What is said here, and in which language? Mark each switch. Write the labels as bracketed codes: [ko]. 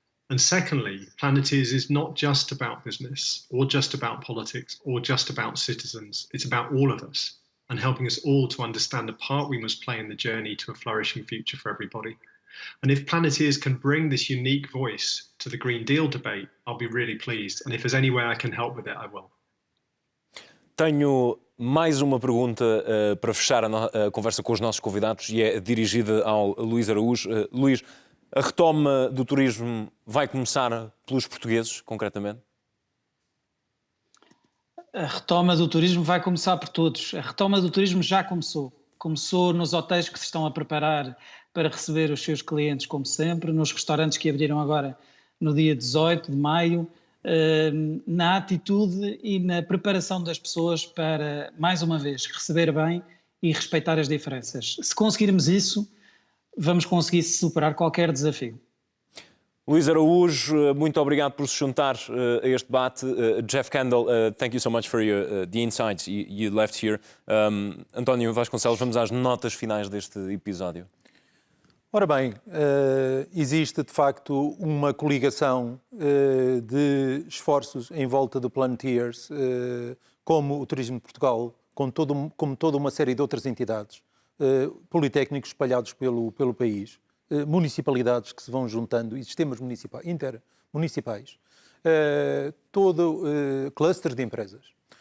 [en] And secondly, Planeteers is not just about business or just about politics or just about citizens. It's about all of us and helping us all to understand the part we must play in the journey to a flourishing future for everybody. And if Planeteers can bring this unique voice to the Green Deal debate, I'll be really pleased. And if there's any way I can help with it, I will. [pt] Tenho mais uma pergunta para fechar a conversa com os nossos convidados e é dirigida ao Luís Araújo. Luís, a retoma do turismo vai começar pelos portugueses, concretamente? A retoma do turismo vai começar por todos. A retoma do turismo já começou. Começou nos hotéis que se estão a preparar para receber os seus clientes, como sempre, nos restaurantes que abriram agora no dia 18 de maio, na atitude e na preparação das pessoas para, mais uma vez, receber bem e respeitar as diferenças. Se conseguirmos isso, vamos conseguir superar qualquer desafio. Luís Araújo, muito obrigado por se juntar a este debate. [en] Jeff Kendall, thank you so much for the insights you left here. [pt] António Vasconcelos, vamos às notas finais deste episódio. Ora bem, existe de facto uma coligação de esforços em volta do Planeteers, como o Turismo de Portugal, como toda uma série de outras entidades, politécnicos espalhados pelo país, municipalidades que se vão juntando e sistemas intermunicipais, todo cluster de empresas.